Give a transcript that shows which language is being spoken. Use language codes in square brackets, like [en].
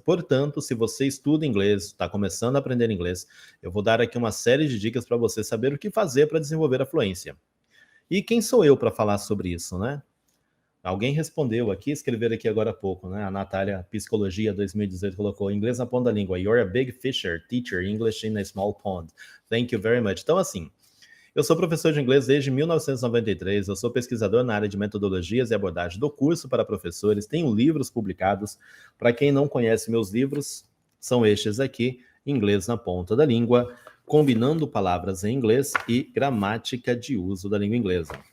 [pt] Portanto, se você estuda inglês, está começando a aprender inglês, eu vou dar aqui uma série de dicas para você saber o que fazer para desenvolver a fluência. E quem sou eu para falar sobre isso, né? Alguém respondeu aqui, escreveram aqui agora há pouco, né? A Natália Psicologia 2018 colocou inglês na ponta da língua. [en] You're a big fisher, teacher English in a small pond. Thank you very much. [pt] Então, assim, eu sou professor de inglês desde 1993, eu sou pesquisador na área de metodologias e abordagem do curso para professores, tenho livros publicados. Para quem não conhece meus livros, são estes aqui, Inglês na Ponta da Língua, Combinando Palavras em Inglês e Gramática de Uso da Língua Inglesa.